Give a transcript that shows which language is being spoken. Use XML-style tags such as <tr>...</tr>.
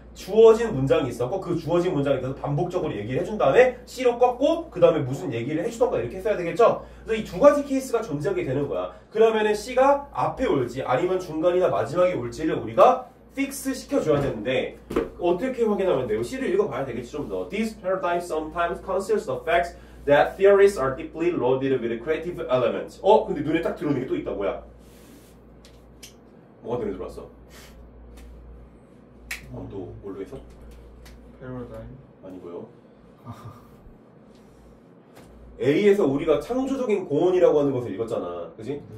<ko>주어진 문장이 있었고 그 주어진 문장에 대해서 반복적으로 얘기를 해준 다음에 C로 꺾고 그 다음에 무슨 얘기를 해주던가 이렇게 했어야 되겠죠? 그래서 이 두 가지 케이스가 존재하게 되는 거야. 그러면은 C가 앞에 올지 아니면 중간이나 마지막에 올지를 우리가 픽스 시켜줘야 되는데 어떻게 확인하면 돼요? C를 읽어봐야 되겠지 좀 더.</ko> <en>These paradigms sometimes consist of facts that theories are deeply loaded with creative elements.</en> <ko>근데 눈에 딱 들어오는 게 또 있다. 뭐야? 뭐가 눈에 들어왔어? 또 뭘로 해서? 패러다임 아니고요. A에서 우리가 창조적인 공헌이라고 하는 것을 읽었잖아. 그지?</ko>